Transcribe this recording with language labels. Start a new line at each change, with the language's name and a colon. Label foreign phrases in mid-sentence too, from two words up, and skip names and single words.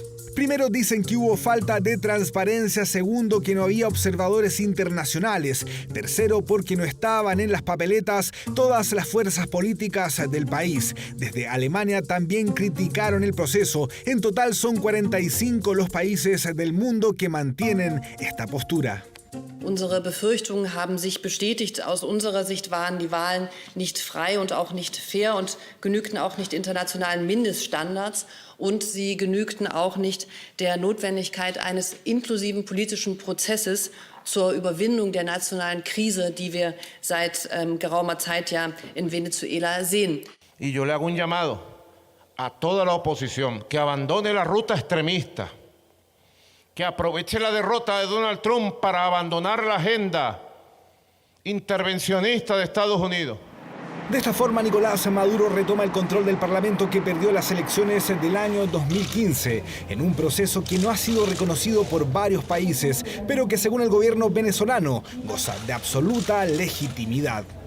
Spanish: Primero, dicen que hubo falta de transparencia. Segundo, que no había observadores internacionales. Tercero, porque no estaban en las papeletas todas las fuerzas políticas del país. Desde Alemania también criticaron el proceso. En total son 45 los países del mundo que mantienen esta postura.
German: Unsere Befürchtungen haben sich bestätigt. Aus unserer Sicht waren die Wahlen nicht frei und auch nicht fair und genügten auch nicht internationalen Mindeststandards. Und sie genügten auch nicht der Notwendigkeit eines inklusiven politischen Prozesses zur Überwindung der nationalen Krise, die wir seit geraumer Zeit ja in Venezuela sehen.
Spanish: Y yo le hago un llamado a toda la oposición que abandone la ruta extremista, que aproveche la derrota de Donald Trump para abandonar la agenda intervencionista de Estados Unidos. De esta forma, Nicolás Maduro retoma el control del Parlamento que perdió las elecciones del año 2015, en un proceso que no ha sido reconocido por varios países, pero que según el gobierno venezolano goza de absoluta legitimidad.